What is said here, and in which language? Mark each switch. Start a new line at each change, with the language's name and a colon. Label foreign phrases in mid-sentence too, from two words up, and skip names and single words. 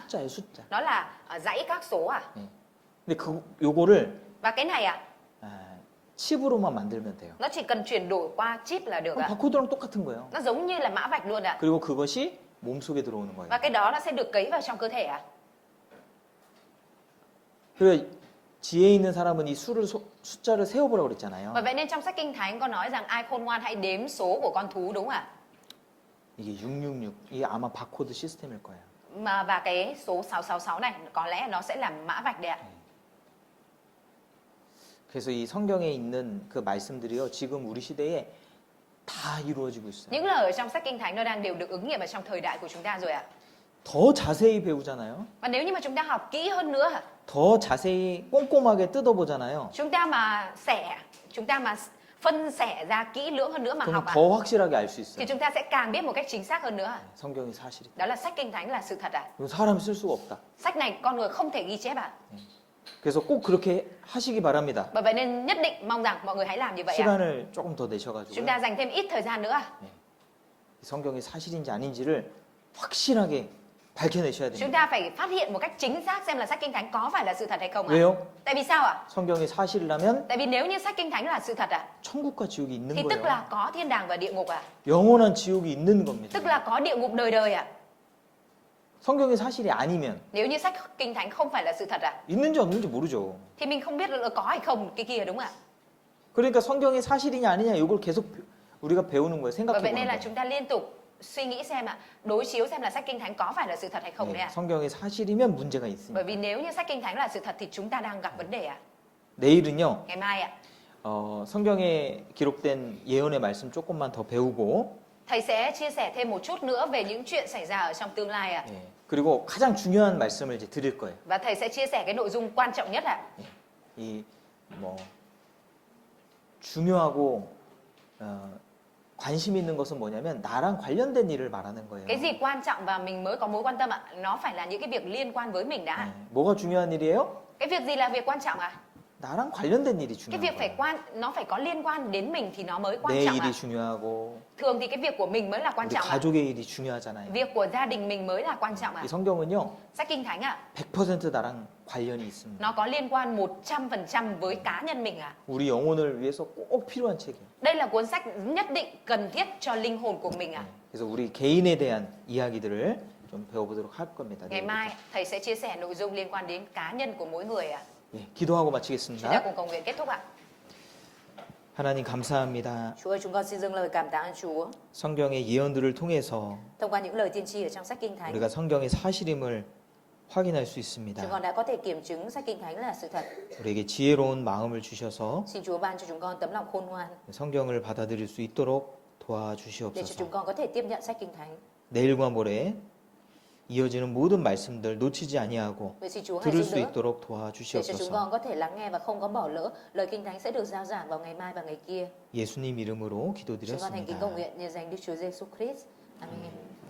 Korean: 숫자예요, 숫자.
Vietnamese: Nó là dãy các số ạ.
Korean: 근데 요거를
Vietnamese: Và cái này ạ,
Korean: 칩으로만 만들면 돼요.
Vietnamese: nó chỉ cần chuyển đổi qua chip là được
Korean: 그럼
Vietnamese: ạ.
Korean: 바코드랑 똑같은 거예요.
Vietnamese: Nó giống như là mã vạch luôn ạ.
Korean: 그리고 그것이 몸속에 들어오는 거예요.
Vietnamese: Và cái đó nó sẽ được cấy vào trong cơ thể ạ.
Korean: 그래서 지혜 있는 사람은 이 숫자를 세어보라고 그랬잖아요.
Vietnamese: Và vậy nên trong sách Kinh Thánh có nói rằng ai khôn ngoan hãy đếm số của con thú đúng không ạ?
Korean: 이게 666. 이게 아마 바코드 시스템일 거예요.
Vietnamese: Và cái số 666 này có lẽ nó sẽ là mã vạch đấy ạ.
Korean: 그래서 이 성경에 있는 그 말씀들이요. 지금 우리 시대에 다 이루어지고 있어요.
Vietnamese: Những lời ở trong sách Kinh Thánh nó đang đều được ứng nghiệm ở trong thời đại của chúng ta rồi ạ.
Korean: 더 자세히 배우잖아요.
Vietnamese: Và nếu như mà chúng ta học kỹ hơn nữa,
Korean: 더 자세히 꼼꼼하게 뜯어보잖아요.
Vietnamese: chúng ta mà phân xẻ ra kỹ lưỡng hơn nữa mà
Korean: 그러면
Vietnamese: học
Korean: 더 확실하게 알 수
Vietnamese: thì
Korean: 있어요.
Vietnamese: chúng ta sẽ càng biết một cách chính xác hơn nữa.
Korean: 성경이 사실이다.
Vietnamese: Đó là sách Kinh Thánh là sự thật ạ.
Korean: 이건 사람이 쓸 수가 없다.
Vietnamese: Sách này con người không thể ghi chép ạ.
Korean: 그래서 꼭 그렇게 하시기 바랍니다.
Vietnamese: Bởi vậy nên nhất định mong rằng mọi người hãy làm như vậy ạ.
Korean: 시간을 조금 더 내셔가지고
Vietnamese: Chúng ta dành thêm ít thời gian nữa.
Korean: 성경이 사실인지 아닌지를 확실하게 밝혀내셔야
Vietnamese: Chúng
Korean: 됩니다.
Vietnamese: ta phải phát hiện một cách chính xác xem là sách Kinh Thánh có phải là sự thật hay không ạ?
Korean: 왜요?
Vietnamese: Tại vì sao ạ?
Korean: 성경이 사실이라면
Vietnamese: Tại vì nếu như sách Kinh Thánh là sự thật ạ,
Korean: 천국과 지옥이 있는
Vietnamese: thì tức
Korean: 거예요.
Vietnamese: là có thiên đàng và địa ngục ạ.
Korean: 영원한 지옥이 있는 겁니다.
Vietnamese: Tức là có địa ngục đời đời ạ.
Korean: 성경이 사실이 아니면
Vietnamese: Nếu như sách Kinh Thánh không phải là sự thật ạ,
Korean: 있는지 없는지 모르죠.
Vietnamese: thì mình không biết là có hay không cái kia, đúng không ạ?
Korean: 그러니까 성경이 사실이냐 아니냐 이걸 계속 우리가 배우는 거예요.
Vietnamese: Và
Korean: 생각해
Vietnamese: vậy nên
Korean: 보는
Vietnamese: là
Korean: 거예요.
Vietnamese: chúng ta liên tục suy nghĩ xem ạ, đối chiếu xem là sách Kinh Thánh có phải là sự thật hay không đấy
Korean: 네,
Vietnamese: ạ.
Korean: 성경이 사실이면 문제가 있습니다.
Vietnamese: Bởi vì nếu như sách Kinh Thánh là sự thật thì chúng ta đang gặp vấn đề ạ.
Korean: 내일은요.
Vietnamese: Ngày mai ạ,
Korean: 성경에 기록된 예언의 말씀 조금만 더 배우고
Vietnamese: thầy sẽ chia sẻ thêm một chút nữa về những chuyện xảy ra ở trong tương lai ạ.
Korean: 예, 그리고 가장 중요한 말씀을 이제 드릴 거예요.
Vietnamese: Và thầy sẽ chia sẻ cái nội dung quan trọng nhất ạ.
Korean: 이 뭐 중요하고 관심 있는 것은 뭐냐면 나랑 관련된 일을 말하는 거예요.
Vietnamese: Cái gì quan trọng và mình mới có mối quan tâm ạ? Nó phải là những cái việc liên quan với mình đã.
Korean: 뭐가 중요한 일이에요?
Vietnamese: Cái việc gì là việc quan trọng ạ?
Korean: 나랑 관련된 일이
Vietnamese: Cái
Korean: 중요한
Vietnamese: việc phải
Korean: 거예요.
Vietnamese: nó phải có liên quan đến mình thì nó mới quan
Korean: 내
Vietnamese: trọng
Korean: 일이
Vietnamese: ạ.
Korean: 중요하고
Vietnamese: Thường thì cái việc của mình mới là quan
Korean: 우리
Vietnamese: trọng ạ.
Korean: 가족의 일이 중요하잖아요.
Vietnamese: Việc của gia đình mình mới là quan trọng ạ.
Korean: 이 성경은요.
Vietnamese: Sách Kinh Thánh ạ,
Korean: 100% 나랑 관련이 있습니다.
Vietnamese: nó có liên quan 100% với cá nhân mình ạ.
Korean: 우리 영혼을 위해서 꼭 필요한 책이에요.
Vietnamese: Đây là cuốn sách nhất định cần thiết cho linh hồn của mình ạ.
Korean: 그래서 우리 개인에 대한 이야기들을 좀 배워보도록 할 겁니다.
Vietnamese: Ngày mai thầy sẽ chia sẻ nội dung liên quan đến cá nhân của mỗi người ạ.
Korean: 예, 기도하고
Vietnamese: Chúng ta
Korean: 마치겠습니다.
Vietnamese: cùng cầu nguyện kết thúc ạ.
Korean: 하나님 감사합니다.
Vietnamese: Chúa ơi, chúng con xin dâng lời cảm tạ ơn Chúa.
Korean: 성경의 예언들을 통해서
Vietnamese: Thông qua những lời tiên tri ở trong sách Kinh Thánh,
Korean: 우리가 성경의 사실임을 확인할 수 있습니다.
Vietnamese: chúng con đã có thể kiểm chứng sách Kinh Thánh là sự thật.
Korean: 우리에게 지혜로운 마음을 주셔서
Vietnamese: Xin Chúa ban cho chúng con tấm lòng khôn ngoan
Korean: 성경을 받아들일 수 있도록
Vietnamese: để cho chúng
Korean: 도와주시옵소서.
Vietnamese: con có thể tiếp nhận sách Kinh Thánh.
Korean: 내일과 모레 이어지는 모든 말씀들 놓치지 아니하고
Vietnamese: Vậy xin Chúa hãy
Korean: 들을
Vietnamese: giúp
Korean: 수
Vietnamese: đỡ
Korean: 있도록
Vietnamese: để cho chúng
Korean: 도와주시옵소서.
Vietnamese: con có thể lắng nghe và không có bỏ lỡ lời Kinh Thánh sẽ được rao giảng vào ngày mai và ngày kia.
Korean: 예수님 이름으로
Vietnamese: Chúng con thành kính
Korean: 기도드렸습니다.
Vietnamese: cầu nguyện nhờ danh Đức Chúa Giêsu Christ. Amen.